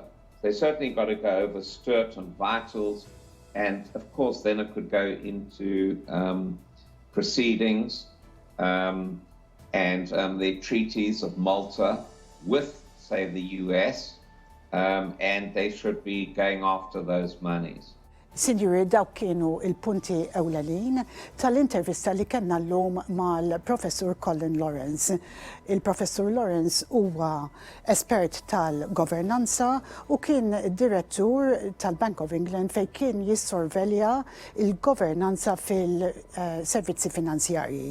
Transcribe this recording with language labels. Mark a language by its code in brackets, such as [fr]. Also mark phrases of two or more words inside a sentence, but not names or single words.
[en] They certainly got to go over Stewart and Vitals, and of course then it could go into proceedings and the treaties of Malta with, say, the US, and they should be going after those monies. [mt] Sinjuri, dawk kienu il-punti ewlenin tal-intervista li kellna llum mal-Professur Colin Lawrence. Il-Professur Lawrence huwa espert tal-governanza u kien direttur tal-Bank of England fejn kien jissorvelja il-governanza fil-servizzi finanzjarji.